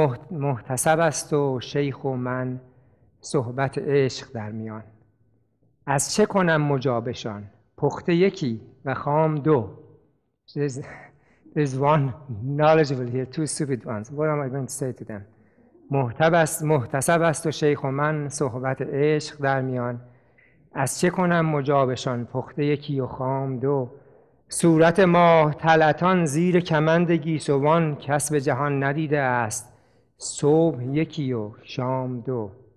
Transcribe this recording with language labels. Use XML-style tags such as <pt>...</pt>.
<fa>محتسب است و شیخ و من صحبت عشق در میان. از چه کنم مجابشان پخته یکی و خام دو.</fa> <en>There's one knowledgeable here, 2 stupid ones. What am I going to say to them?</en> <fa>محتسب است و شیخ و من صحبت عشق در میان. از چه کنم مجابشان پخته یکی و خام دو. صورت ماه طلعتان زیر کمند گیسوان کس به جهان ندیده است صبح یکی و شام دو.</fa>